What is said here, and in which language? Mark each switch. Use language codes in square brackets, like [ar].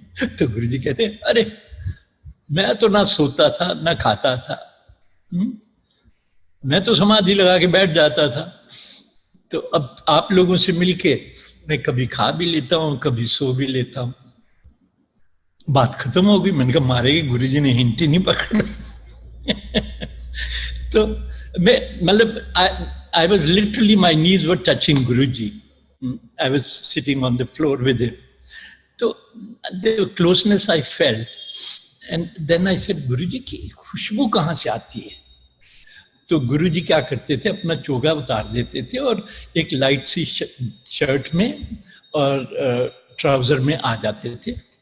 [hi] तो गुरुजी कहते हैं अरे मैं तो ना सोता था ना खाता था, मैं तो समाधि लगा के बैठ जाता था। तो अब आप लोगों से मिलके मैं कभी खा भी लेता हूं, कभी सो भी लेता हूं। बात खत्म हो गई। मैंने कहा मारेगी, गुरुजी ने हिंट ही नहीं पकड़ा। तो मैं मतलब [en] I was literally, my knees were touching Guruji. I was sitting on the floor with him. So the closeness I felt, and then I said, [hi] गुरुजी की खुशबू कहाँ से आती है? तो गुरुजी क्या करते थे, अपना चोगा उतार देते थे और एक लाइट सी शर्ट में और ट्राउजर में आ जाते थे।